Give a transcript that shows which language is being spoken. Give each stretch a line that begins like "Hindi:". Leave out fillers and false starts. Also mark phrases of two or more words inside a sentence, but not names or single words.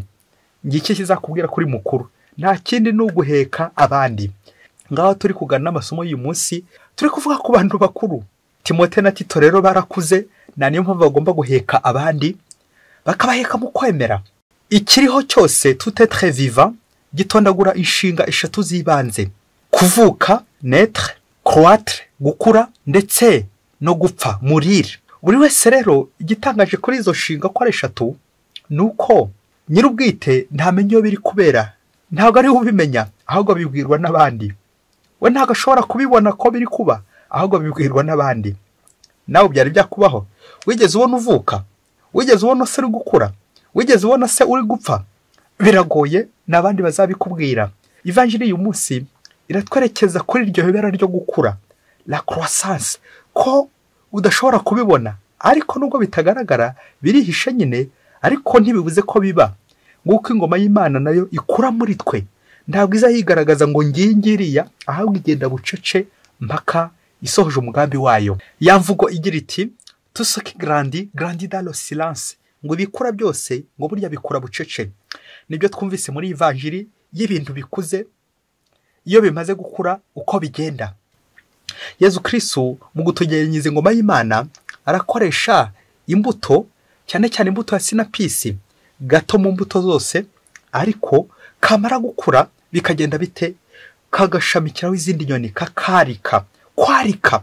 Kinyarwanda: Ngiki kizakubwira kuri mukuru, nta kindi ni uguheka abandi. Ngaho turi kugana amasomo y'uyu munsi, turi kuvuga ku bantu bakuru. Timote na Tito rero barakuze, na niyo mpamvu bagomba guheka abandi, bakabaheka mu kwemera. Ikiriho cyose
French: tout être vivant
Kinyarwanda: gitondagura inshinga eshatu z'ibanze: kuvuka, naître, croître, gukura, ndetse no gupfa, mourir. Buri wese rero igitangaje kuri izo nshinga ko ari eshatu, nuko nyir'ubwite ntamenye iyo biri kubera, ntabwo ari ubimenya, ahubwo bibwirwa n'abandi. We ntabwo ashobora kubibona ko biri kuba, ahubwo bibwirwa n'abandi. Nawe byari byakubaho? Wigeze ubona uvuka? Wigeze ubona se uri gukura? Wigeze ubona se uri gupfa? Biragoye, n'abandi bazabikubwira. Ivanjiri y'uyu munsi iratwerekeza kuri iryo hebera ryo gukura,
French: la croissance,
Kinyarwanda: ko udashobora kubibona, ariko nubwo bitagaragara birihishe nyine, ariko ntibibuze ko biba. Nguko ingoma y'Imana nayo ikura muri twe, ntabwo iza yigaragaza ngo ngiriya, ahubwo igenda bucece mpaka isohoje umugambi wayo. Yamvugo igira iti
French: tout ce qui grandit dans le silence,
Kinyarwanda: ngo bikura byose ngo burya bikura bucece. Nibyo twumvise muri ivanjiri y'ibintu bikuze, iyo bimaze gukura uko bigenda. Yezu Kristo mu gutugeranyiriza ingoma y'Imana arakoresha imbuto, cyane cyane imbuto ya sinapisi, gato mu mbuto zose, ariko kamara gukura bikagenda bite, kagashamikiraho izindi nyoni, kakarika, kwarika.